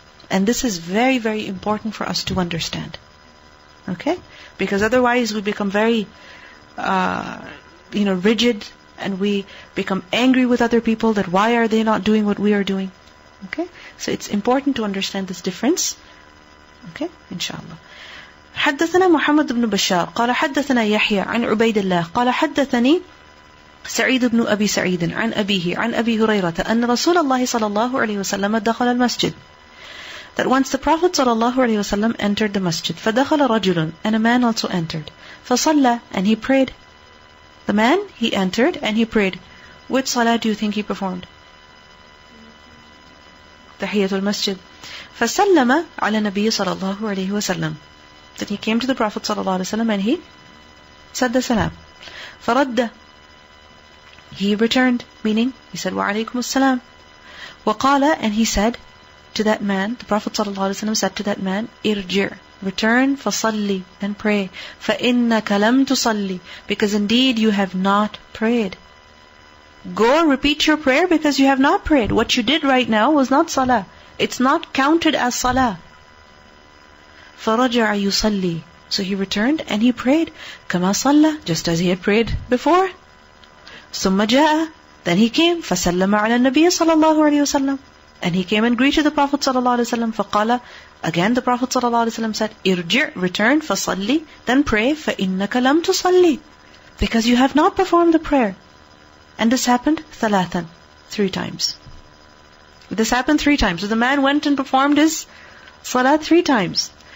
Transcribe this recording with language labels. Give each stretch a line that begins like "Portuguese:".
English: And this is very, very important for us to understand. Okay? Because otherwise we become very, rigid, and we become angry with other people that why are they not doing what we are doing. Okay? So it's important to understand this difference. Okay? Inshallah.
Arabic: حدثنا محمد بن بشار قال حدثنا يحيى عن عبيد الله قال حدثني سعيد بن أبي سعيد عن أبيه عن أبي هريرة أن رسول الله صلى الله عليه وسلم دخل المسجد.
English: That once the Prophet صلى الله عليه وسلم entered the masjid.
Arabic: فدخل رجل,
English: and a man also entered. فصلى, and he prayed. The man, he entered and he prayed. Which salah do you think he performed? Tahiyatul Masjid.
Arabic: فسلم على النبي صلى الله عليه وسلم.
English: Then he came to the Prophet صلى الله عليه وسلم and he said the salam. فرد, he returned, meaning he said وعليكم السلام. وقال, and he said to that man, the Prophet صلى الله عليه وسلم said to that man, ارجع, return, فصلي, then pray.
Arabic: فإنك لم تصلي,
English: because indeed you have not prayed. Go repeat your prayer because you have not prayed. What you did right now was not salah. It's not counted as salah.
Arabic: فَرَجَعَ يُصَلِّي,
English: so he returned and he prayed.
Arabic: كَمَا صَلَّى,
English: just as he had prayed before.
Arabic: ثُمَّ جَاءَ,
English: then he came.
Arabic: فَسَلَّمَ عَلَى النَّبِيِّ صَلَى اللَّهُ عَلَيْهِ وَسَلَّمَ,
English: and he came and greeted the Prophet
Arabic: صلى الله عليه وسلم.
English: فَقَالَ, again the Prophet صلى الله عليه وسلم said, ارجع, return, فَصَلِّي, then pray.
Arabic: فَإِنَّكَ لَمْ تُصَلِّي,
English: because you have not performed the prayer. And this happened ثلاثا, 3 times. This happened 3 times. So the man went and performed his salah 3 times.